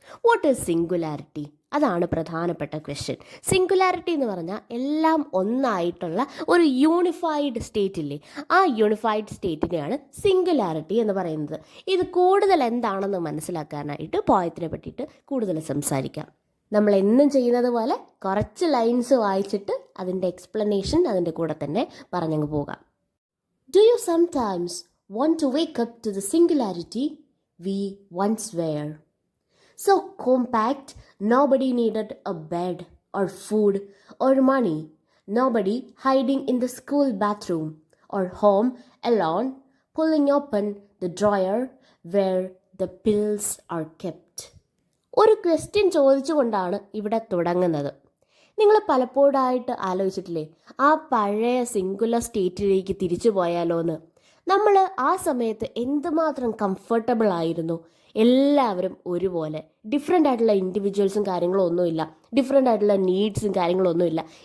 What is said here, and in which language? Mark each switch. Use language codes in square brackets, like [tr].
[en] What is singularity? [ml] അതാണ് പ്രധാനപ്പെട്ട question. Singularity എന്ന് പറഞ്ഞാൽ എല്ലാം ഒന്നായിട്ടുള്ള ഒരു യൂണിഫൈഡ് സ്റ്റേറ്റ് ഇല്ലേ, ആ യൂണിഫൈഡ് സ്റ്റേറ്റിനെയാണ് സിംഗുലാരിറ്റി എന്ന് പറയുന്നത്. ഇത് കൂടുതൽ എന്താണെന്ന് മനസ്സിലാക്കാനായിട്ട് പോയത്തിനെ പറ്റിയിട്ട് കൂടുതൽ സംസാരിക്കാം. നമ്മൾ എന്നും ചെയ്യുന്നത് പോലെ കുറച്ച് ലൈൻസ് വായിച്ചിട്ട് അതിൻ്റെ എക്സ്പ്ലനേഷൻ അതിൻ്റെ കൂടെ തന്നെ പറഞ്ഞങ്ങ് പോകാം. [en] Do you sometimes want to wake up to the singularity we once were? So compact, nobody needed a bed or food or money. Nobody hiding in the school bathroom or home alone, pulling open the drawer where the pills are kept. [ml] ഒരു question ചോദിച്ചുകൊണ്ടാണ് ഇവിടെ തുടങ്ങുന്നത്. നിങ്ങൾ പലപ്പോഴായിട്ട് ആലോചിച്ചിട്ടില്ലേ, ആ പഴയ singular സ്റ്റേറ്റിലേക്ക് തിരിച്ചു പോയാലോ എന്ന്? നമ്മൾ ആ സമയത്ത് എന്തുമാത്രം കംഫർട്ടബിൾ ആയിരുന്നു. എല്ലാവരും ഒരുപോലെ, ഡിഫറെൻ്റ് ആയിട്ടുള്ള ഇൻഡിവിജ്വൽസും കാര്യങ്ങളും ഒന്നുമില്ല, ഡിഫറെൻ്റ് ആയിട്ടുള്ള നീഡ്സും കാര്യങ്ങളൊന്നുമില്ല.